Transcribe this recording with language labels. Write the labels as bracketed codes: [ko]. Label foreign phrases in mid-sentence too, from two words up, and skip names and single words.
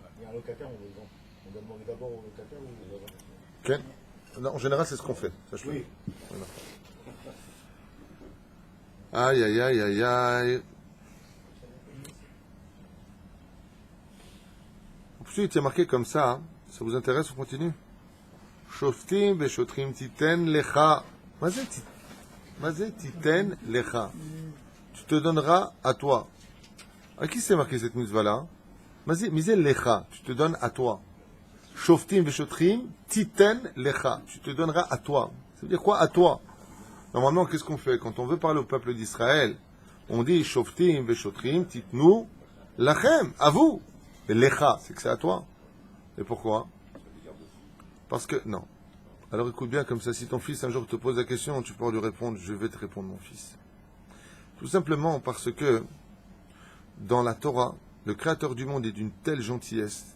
[fr] Il y a un locataire, on doit demander d'abord au locataire ou au voisin. Quel? Non, en général, c'est ce qu'on fait. Oui. Voilà. Aïe, aïe, aïe, aïe, aïe. Ensuite, il y a marqué comme ça, hein, Ça vous intéresse? On continue. [he] שופטים ושוטרים תתן לך. מה זה תתן לך. [fr] Tu te donneras à toi. À qui c'est marqué cette mitzvah-là? [he] מה זה לך. [fr] Tu te donnes à toi. [he] שופטים ושוטרים תתן לך. [fr] Tu te donneras à toi. Ça veut dire quoi à toi? Normalement, qu'est-ce qu'on fait? Quand on veut parler au peuple d'Israël, on dit [he] שופטים ושוטרים תתנו לכם, [fr] à vous. Et lecha, c'est que c'est à toi. Et pourquoi? Parce que, non. Alors écoute bien, comme ça, si ton fils un jour te pose la question, tu pourras lui répondre, je vais te répondre, mon fils. Tout simplement parce que, dans la Torah, le Créateur du monde est d'une telle gentillesse.